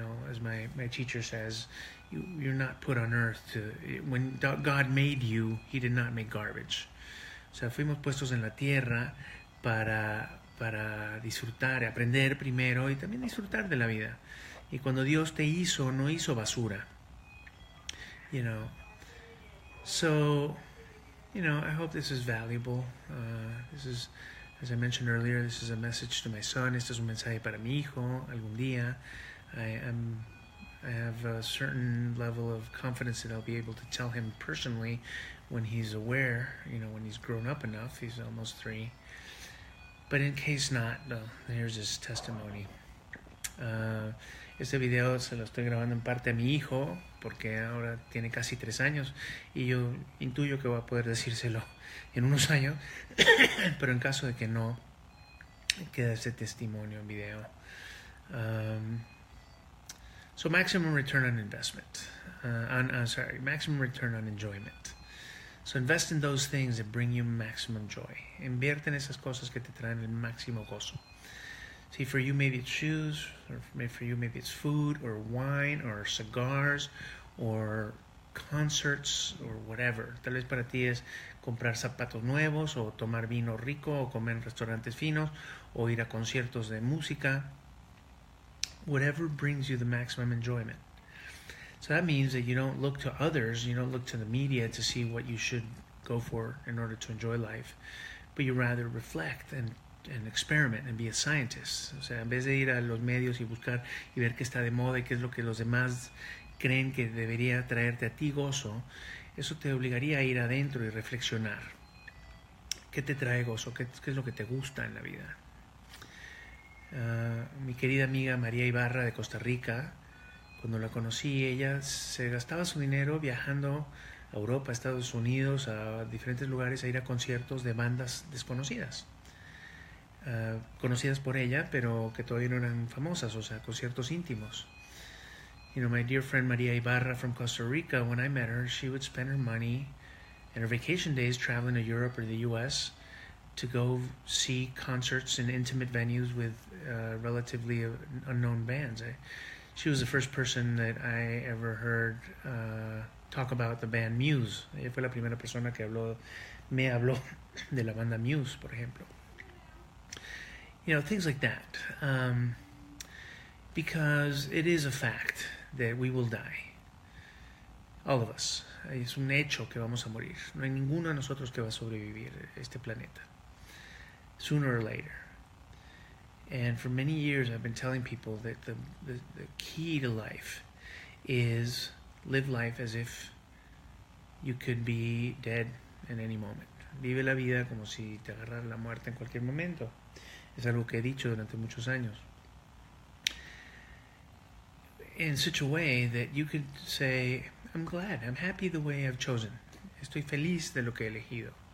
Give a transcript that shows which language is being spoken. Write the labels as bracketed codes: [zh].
[en] As my teacher says, you're not put on earth to. When God made you, He did not make garbage. [es] O sea, fuimos puestos en la tierra para disfrutar, aprender primero y también disfrutar de la vida. Y cuando Dios te hizo, no hizo basura. [en] So, I hope this is valuable. This is, as I mentioned earlier, this is a message to my son. [es] Este es un mensaje para mi hijo algún día. [en] I have a certain level of confidence that I'll be able to tell him personally when he's aware, when he's grown up enough. He's almost 3. But in case not, here's his testimony. [es] Este video se lo estoy grabando en parte a mi hijo, porque ahora tiene casi 3 años, y yo intuyo que voy a poder decírselo en unos años, pero en caso de que no, queda ese testimonio en video. [en] So maximum return on investment. Maximum return on enjoyment. So invest in those things that bring you maximum joy. [es] Invierte en esas cosas que te traen el máximo gozo. [en] See, for you maybe it's shoes, or for you maybe it's food, or wine, or cigars, or concerts, or whatever. [es] Tal vez para ti es comprar zapatos nuevos, o tomar vino rico, o comer en restaurantes finos, o ir a conciertos de música. [en] Whatever brings you the maximum enjoyment. So that means that you don't look to others, you don't look to the media to see what you should go for in order to enjoy life, but you rather reflect and experiment and be a scientist. [es] O sea, en vez de ir a los medios y buscar y ver qué está de moda y qué es lo que los demás creen que debería traerte a ti gozo, eso te obligaría a ir adentro y reflexionar. ¿Qué te trae gozo? ¿Qué es lo que te gusta en la vida? Mi querida amiga María Ibarra de Costa Rica, cuando la conocí, ella se gastaba su dinero viajando a Europa, a Estados Unidos, a diferentes lugares a ir a conciertos de bandas desconocidas. Conocidas por ella, pero que todavía no eran famosas, o sea, conciertos íntimos. [en] My dear friend Maria Ibarra from Costa Rica, when I met her, she would spend her money and her vacation days traveling to Europe or the U.S. to go see concerts in intimate venues with relatively unknown bands. She was the first person that I ever heard talk about the band Muse. [es] Ella fue la primera persona que me habló de la banda Muse, por ejemplo. [en] Things like that. Because it is a fact that we will die. All of us. [es] Es un hecho que vamos a morir. No hay ninguno de nosotros que va a sobrevivir a este planeta. [en] Sooner or later. And for many years I've been telling people that the key to life is live life as if you could be dead in any moment. [es] Vive la vida como si te agarrara la muerte en cualquier momento. Es algo que he dicho durante muchos años. [en] In such a way that you could say, I'm glad, I'm happy the way I've chosen. [es] Estoy feliz de lo que he elegido.